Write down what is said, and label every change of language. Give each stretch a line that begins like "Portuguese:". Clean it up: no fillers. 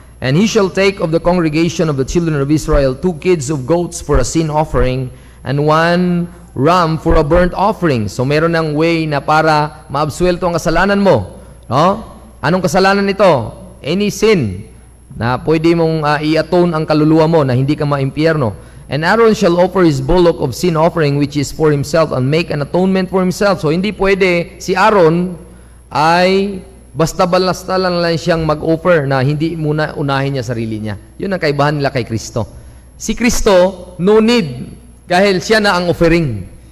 English: And he shall take of the congregation of the children of Israel 2 kids of goats for a sin offering, and 1 ram for a burnt offering.
Filipino: So meron ng way na para maabsuelto ang kasalanan mo. No? Anong kasalanan ito? Any sin na pwede mong i-atone ang kaluluwa mo na hindi ka maimpyerno.
English: And Aaron shall offer his bullock of sin offering which is for himself and make an atonement for himself.
Filipino: So hindi pwede si Aaron ay basta-basta lang siyang mag-offer na hindi muna unahin niya sarili niya. Yun ang kaibahan nila kay Kristo. Si Kristo,
English: no need,
Filipino: dahil siya na ang offering.